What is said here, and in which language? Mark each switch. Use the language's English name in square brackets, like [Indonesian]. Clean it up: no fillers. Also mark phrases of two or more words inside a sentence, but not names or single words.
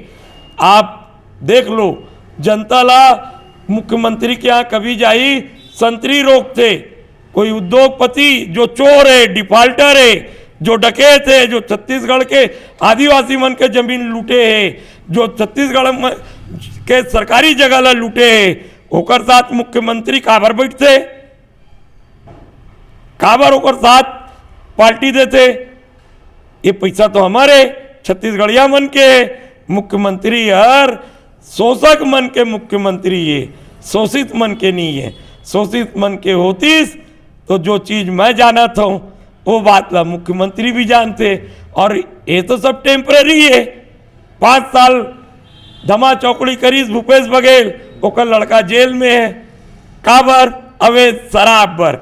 [Chhattisgarhi] आप देख लो, जनता ला मुख्यमंत्री के यहाँ कभी जाई संतरी रोकते, कोई उद्योगपति जो चोर है, डिफाल्टर है, जो डकैत है, जो छत्तीसगढ़ के आदिवासी मन के जमीन लूटे है, जो छत्तीसगढ़ के सरकारी जगह ला लूटे है, ओकर साथ मुख्यमंत्री काबर बैठते, काबर ओकर साथ पार्टी देते। ये पैसा तो हमारे छत्तीसगढ़िया मन के है। मुख्यमंत्री हर शोषक मन के मुख्यमंत्री ये, शोषित मन के नहीं है। शोषित मन के होतीस तो जो चीज़ मैं जाना था वो बात ला मुख्यमंत्री भी जानते। और ये तो सब टेम्पररी है। 5 साल धमा चौकड़ी करीस भूपेश बघेल, ओकर लड़का जेल में है। काबर? अवैध शराब पर।